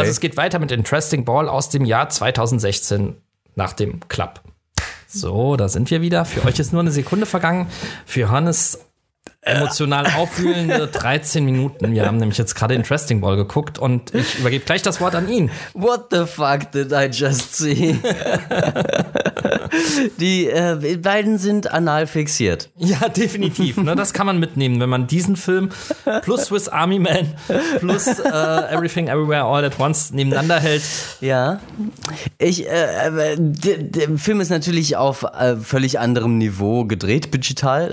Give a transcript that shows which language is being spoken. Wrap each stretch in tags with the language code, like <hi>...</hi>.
<de>Also es geht weiter mit Interesting Ball aus dem Jahr 2016 nach dem Club. So, da sind wir wieder. Für euch ist nur eine Sekunde vergangen. Für Johannes emotional aufwühlende 13 Minuten. Wir haben nämlich jetzt gerade Interesting Ball geguckt und ich übergebe gleich das Wort an ihn.</de> <en>What the fuck did I just see?</en> <de>Die beiden sind anal fixiert. Ja, definitiv. Ne? Das kann man mitnehmen, wenn man diesen Film plus Swiss Army Man plus Everything Everywhere All at Once nebeneinander hält. Ja. Der Film ist natürlich auf völlig anderem Niveau gedreht, digital.</de>